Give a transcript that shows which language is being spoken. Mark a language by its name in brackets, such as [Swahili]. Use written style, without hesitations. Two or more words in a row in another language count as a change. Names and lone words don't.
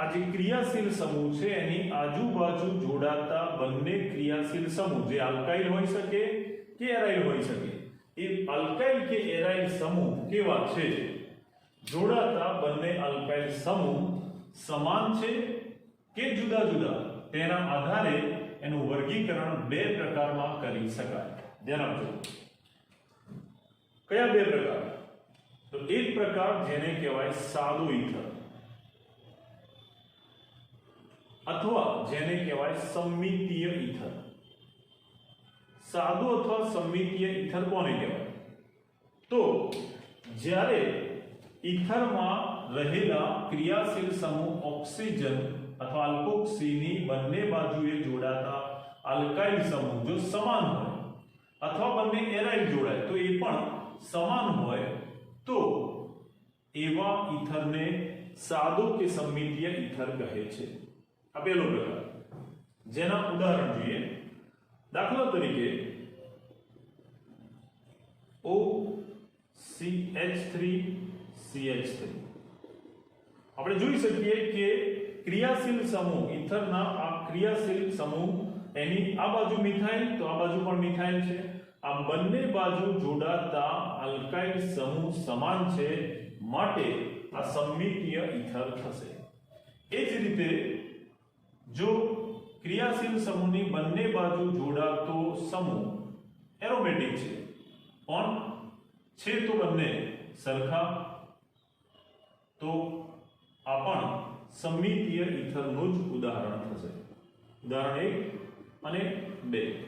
[Gujarati] જે ક્રિયાશીલ સમૂહ છે એની આજુબાજુ જોડાતા બંને ક્રિયાશીલ સમૂહ જે આલ્કાઇલ હોઈ શકે કે એરાઇલ હોઈ શકે એ આલ્કાઇલ કે એરાઇલ સમૂહ કેવા છે જોડાતા બંને આલ્કાઇલ સમૂહ સમાન છે કે જુદા જુદા તેના આધારે એનું વર્ગીકરણ બે પ્રકારમાં કરી શકાય ધ્યાન આપજો કયા બે પ્રકાર તો એક પ્રકાર જેને કહેવાય સાદો ઇથર અથવા જેને કહેવાય સમ્મિતીય ઇથર સાદો અથવા સમ્મિતીય ઇથર કોને કહેવાય તો જ્યારે ઇથર માં રહેલા ક્રિયાશીલ સમૂહ ઑક્સિજન અથવા આલ્કોક્સીની બંને બાજુએ જોડાતા આલ્કાઇલ સમૂહ જો સમાન હોય અથવા બંને એરાઇલ જોડાય તો એ પણ સમાન હોય તો એવા ઇથર ને સાદો કે સમ્મિતીય ઇથર કહે છે આ પહેલો પ્રકાર જેના ઉદાહરણ જોઈએ દાખલા તરીકે OCH3CH3 આપણે જોઈ શકીએ કે ક્રિયાશીલ સમૂહ ઇથરના આ ક્રિયાશીલ સમૂહ એની આ બાજુ મિથાઇલ તો આ બાજુ પણ મિથાઇલ છે આ બંને બાજુ જોડાતા આલ્કાઇલ સમૂહ સમાન છે માટે આ સમ્મિતીય ઇથર થશે એ જ રીતે જો ક્રિયાશીલ સમૂહ ની બંને બાજુ જોડાતો સમૂહ એરોમેટિક છે પણ છે તો બંને સરખા તો આ પણ સમ્મિતીય ઇથરનું જ ઉદાહરણ થશે ઉદાહરણ 1 અને 2